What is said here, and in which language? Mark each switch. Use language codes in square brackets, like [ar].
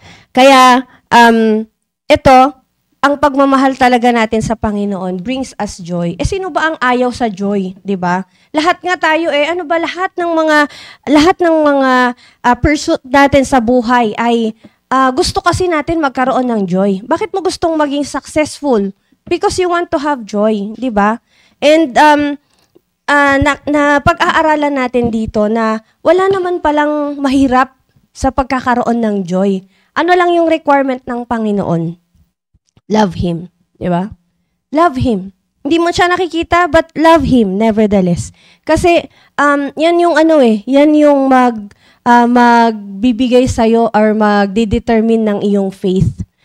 [tl] Kaya, ito, ang pagmamahal talaga natin sa Panginoon [en] brings us joy. [tl] Sino ba ang ayaw sa joy, 'di ba? Lahat nga tayo ano ba lahat ng mga pursuit natin sa buhay ay gusto kasi natin magkaroon ng joy. Bakit mo gustong maging successful? [en] Because you want to have joy, [tl] 'di ba? And na pag-aaralan natin dito na wala naman palang mahirap sa pagkakaroon ng joy. Ano lang yung requirement ng Panginoon? [en] Love Him. [tl] Di ba? Love Him. Hindi mo siya nakikita, [en] but love Him nevertheless. [tl] Kasi, yan yung yan yung magbibigay sa'yo or magdidetermine ng iyong faith.